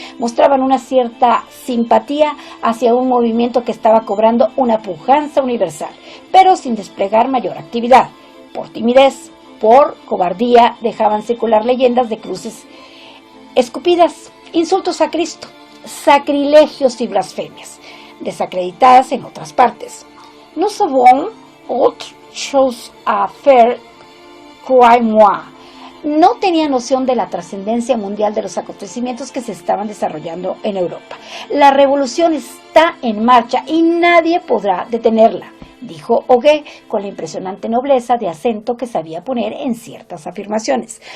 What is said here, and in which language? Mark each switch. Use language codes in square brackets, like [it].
[es] Mostraban una cierta simpatía hacia un movimiento que estaba cobrando una pujanza universal, pero sin desplegar mayor actividad. Por timidez, por cobardía, dejaban circular leyendas de cruces escupidas, insultos a Cristo, sacrilegios y blasfemias, desacreditadas en otras partes. [fr] Nous savons autre chose à faire, croyez-moi. [es] No tenía noción de la trascendencia mundial de los acontecimientos que se estaban desarrollando en Europa. La revolución está en marcha y nadie podrá detenerla, dijo Hoguet con la impresionante nobleza de acento que sabía poner en ciertas afirmaciones.